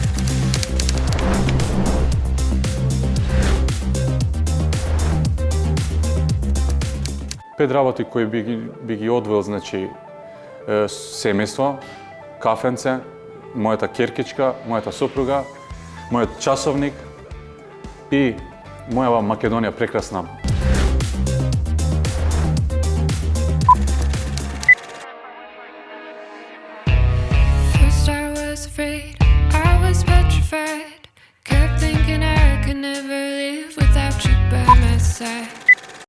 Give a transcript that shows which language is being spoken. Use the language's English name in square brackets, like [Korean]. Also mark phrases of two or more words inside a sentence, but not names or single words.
[Macedonian] Пет работи кои би ги одвоил, значи, семејство, кафенце, мојата керкичка, мојата сопруга, мојот часовник и мојава Македонија прекрасна. [English] First I was afraid, I was petrified. Kept thinking I could never live without you by my side.